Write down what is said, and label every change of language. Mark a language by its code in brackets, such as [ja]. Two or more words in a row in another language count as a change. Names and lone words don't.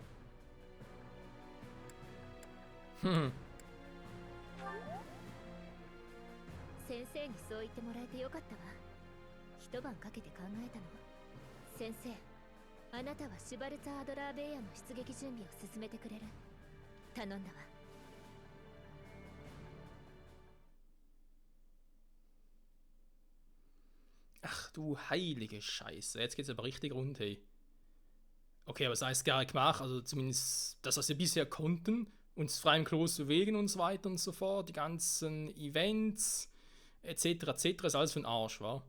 [ja] 先生にそう言ってもらえてよかったわ。一晩かけて考えたの。先生、あなたはシュバルツァ・アドラー・ベイヤの出撃準備を進めてくれる。頼んだわ。 [de] Ach du heilige Scheiße, jetzt geht's aber richtig rund, hey. Okay, aber das heißt gar nicht gemacht, also zumindest das, was wir bisher konnten, uns frei im Kloß bewegen und so weiter und so fort, die ganzen Events, etc., ist alles für den Arsch, wa?